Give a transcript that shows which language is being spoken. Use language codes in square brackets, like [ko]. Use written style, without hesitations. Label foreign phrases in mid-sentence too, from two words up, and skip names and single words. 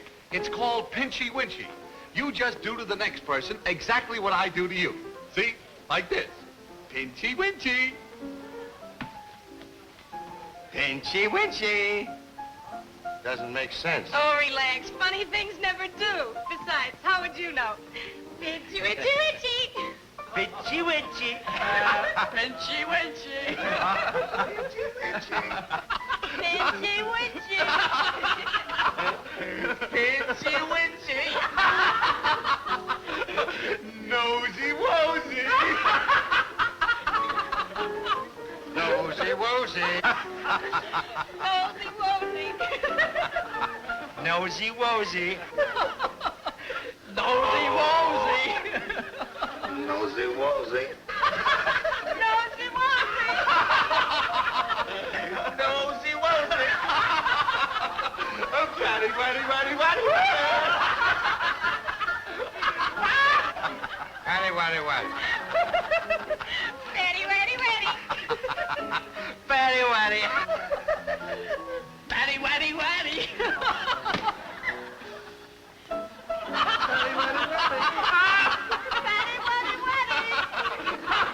[en] It's called Pinchy Winchy. You just do to the next person exactly what I do to you. See? Like this. Pinchy Winchy. Pinchy Winchy. Doesn't make sense. Oh, relax. Funny things never do. Besides, how would you know? Itchy, witchy, witchy. Pinchy winchy. Pinchy winchy. Pinchy, witchy. Pinchy winchy. Nosy Wozy. Nosy Wozy. Nosy wozy. Nosy wozy. Nosy wozy. Nosy wozy. Nosy wozy. Nosy wozy. Fatty, fatty, fatty, fatty. Watty, watty, watty. Ready, ready, ready. Fatty waddy. Waddy, waddy, waddy. Ready, ready, ready.